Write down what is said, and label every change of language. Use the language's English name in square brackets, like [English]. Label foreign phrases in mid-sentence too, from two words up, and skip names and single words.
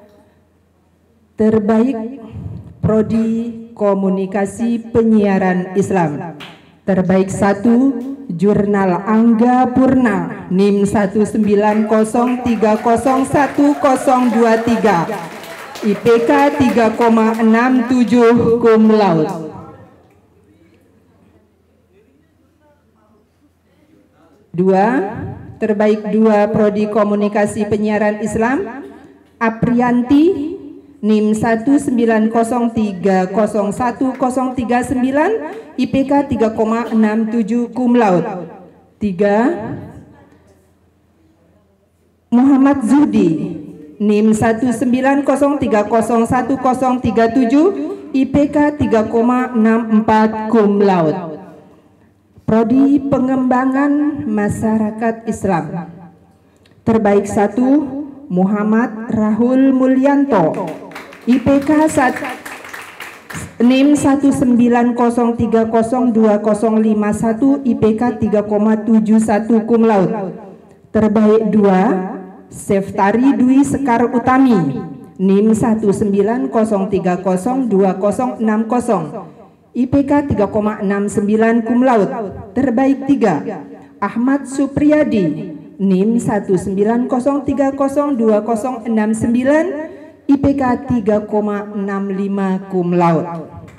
[Indonesian] Terbaik Prodi Komunikasi Penyiaran Islam. Terbaik 1 Jurnal Angga Purna NIM 190301023 IPK 3,67 [Latin] cum laude. [Indonesian] 2 Terbaik 2 Prodi Komunikasi Penyiaran Islam Aprianti NIM 190301039, IPK 3,67 [Latin] cum laude. [Indonesian] 3. Muhammad Zudi, NIM 190301037, IPK 3,64 [Latin] cum laude. [Indonesian] Prodi Pengembangan Masyarakat Islam. Terbaik 1 Muhammad Rahul Mulyanto, IPK NIM 190302051, IPK 3,71 [Latin] cum laude. [Indonesian] Terbaik 2 Seftari Dwi Sekar Utami, NIM 190302060, IPK 3,69 [Latin] cum laude. [Indonesian] Terbaik 3 Ahmad Supriyadi, NIM 190302069, IPK 3,65 [Latin] cum laude.